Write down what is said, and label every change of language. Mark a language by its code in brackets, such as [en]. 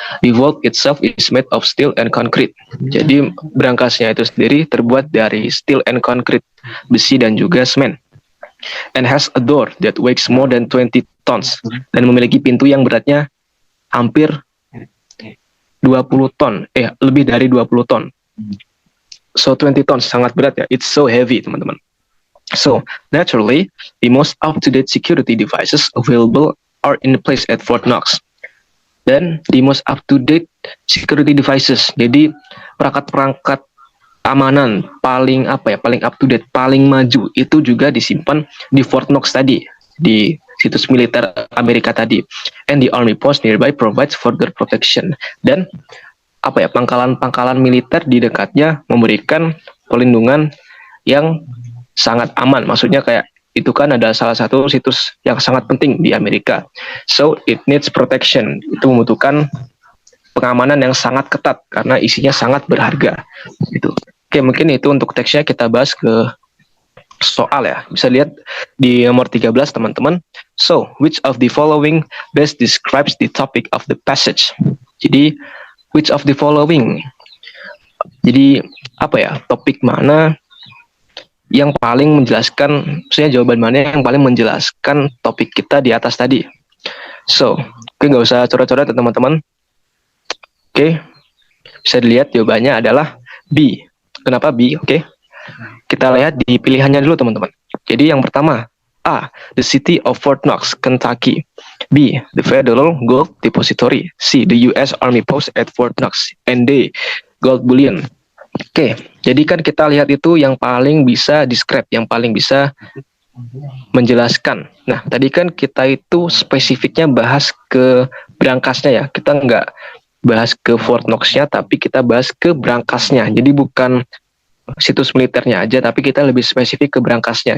[en] The vault itself is made of steel and concrete. [id] Jadi brankasnya itu sendiri terbuat dari [en] steel and concrete, [id] besi dan juga semen. [en] And has a door that weighs more than 20 tons, [id] dan memiliki pintu yang beratnya hampir 20 ton, lebih dari 20 ton. So 20 tons sangat berat ya. [en] It's so heavy, [id] teman-teman. [en] So naturally, the most up-to-date security devices available are in place at Fort Knox. [id] Dan [en] the most up-to-date security devices, [id] jadi perangkat-perangkat keamanan paling up-to-date, paling maju itu juga disimpan di Fort Knox tadi, di situs militer Amerika tadi. [en] And the army post nearby provides further protection. [id] Dan pangkalan-pangkalan militer di dekatnya memberikan perlindungan yang sangat aman. Maksudnya kayak itu kan adalah salah satu situs yang sangat penting di Amerika. [en] So it needs protection. [id] Itu membutuhkan pengamanan yang sangat ketat karena isinya sangat berharga. Gitu. Oke, mungkin itu untuk teksnya. Kita bahas ke soal ya. Bisa lihat di nomor 13 teman-teman. [en] So, which of the following best describes the topic of the passage? Jadi, which of the following? [id] Jadi, topik mana yang paling menjelaskan, maksudnya jawaban mana yang paling menjelaskan topik kita di atas tadi? So, nggak usah coret-coret teman-teman. Oke, bisa dilihat jawabannya adalah B. Kenapa B? Oke. Kita lihat di pilihannya dulu teman-teman. Jadi yang pertama, A. [en] The city of Fort Knox, Kentucky. B. The Federal Gold Depository. C. The U.S. Army Post at Fort Knox. And D. Gold Bullion. [id] Oke, jadi kan kita lihat itu yang paling bisa [en] describe, [id] yang paling bisa menjelaskan. Nah, tadi kan kita itu spesifiknya bahas ke berangkasnya ya. Kita nggak bahas ke Fort Knox-nya, tapi kita bahas ke berangkasnya. Jadi bukan situs militernya aja, tapi kita lebih spesifik ke berangkasnya.